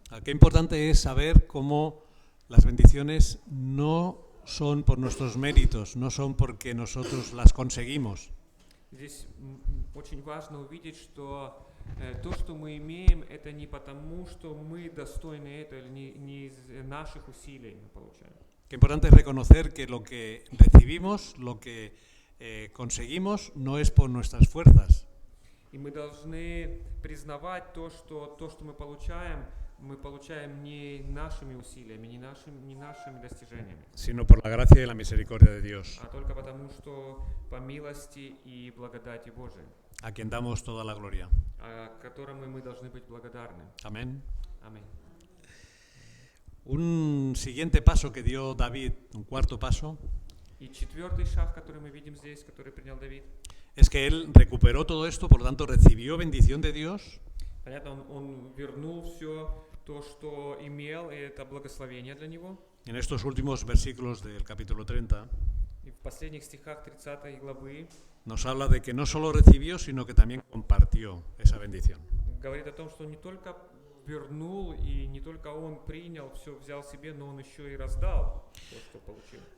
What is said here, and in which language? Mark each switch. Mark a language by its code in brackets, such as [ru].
[es] Qué importante es saber cómo las bendiciones no son por nuestros méritos, no son porque nosotros las conseguimos. [ru] Здесь очень важно увидеть, что то, что мы имеем, это не потому, что мы достойны этого, или не из наших усилий мы получаем. [es] Qué importante es reconocer que lo que recibimos, lo que conseguimos, no es por nuestras fuerzas, [ru] И мы должны признавать то, что мы получаем не нашими усилиями, не нашими достижениями, [es] sino por la gracia y la misericordia de Dios, [ru] а только потому, что по милости и благодати Божией, [es] a quien damos toda la gloria. [ru] которому мы должны быть благодарны. [es] Amén. [ru] Аминь. [es] Un siguiente paso que dio David, un cuarto paso, [ru] И четвертый шаг, который мы видим здесь, который принял Давид, [es] es que él recuperó todo esto, por lo tanto recibió bendición de Dios, [ru] понятно, он вернул все то, что имел, и это благословение для него. [es] en estos últimos versículos del capítulo 30. [ru] И в последних стихах 30 главы [es] Nos habla de que no solo recibió, sino que también compartió esa bendición. [ru] говорит о том, что он не только вернул, и не только он принял, все взял себе, но он еще и раздал то, что получил.